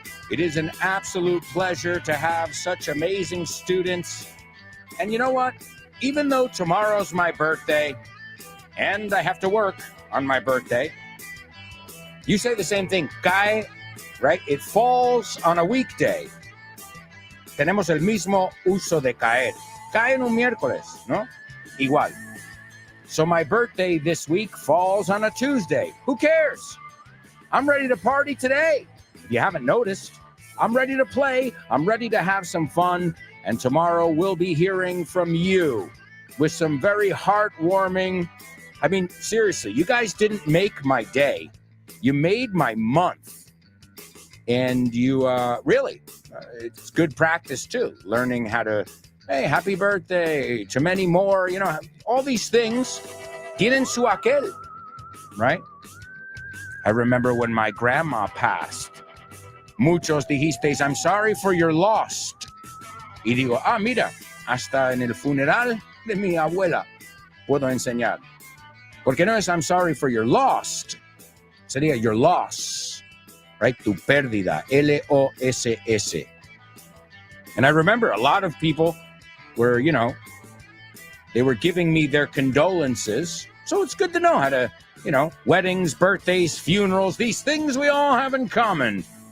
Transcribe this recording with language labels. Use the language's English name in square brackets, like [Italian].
[English] It is an absolute pleasure to have such amazing students. And you know what? Even though tomorrow's my birthday, and I have to work on my birthday, you say the same thing, cae, right? It falls on a weekday. [Spanish] Tenemos el mismo uso de caer. Cae en un miércoles, ¿no? Igual. [English] So my birthday this week falls on a Tuesday. Who cares? I'm ready to party today. If you haven't noticed, I'm ready to play. I'm ready to have some fun. And tomorrow we'll be hearing from you with some very heartwarming I mean, seriously, you guys didn't make my day. You made my month. And you really, it's good practice too. Learning how to, hey, happy birthday, to many more, all these things. [Spanish] Tienen su aquel, [English] right? I remember when my grandma passed. [Spanish] Muchos dijisteis, [English] I'm sorry for your loss. [Spanish] Y digo, mira, hasta en el funeral de mi abuela puedo enseñar. Porque no es [English] I'm sorry for your loss. [Spanish] Sería [English] your loss, right? [Spanish] Tu pérdida, [English] L-O-S-S. And I remember a lot of people were, they were giving me their condolences. So it's good to know how to, weddings, birthdays, funerals, these things we all have in common.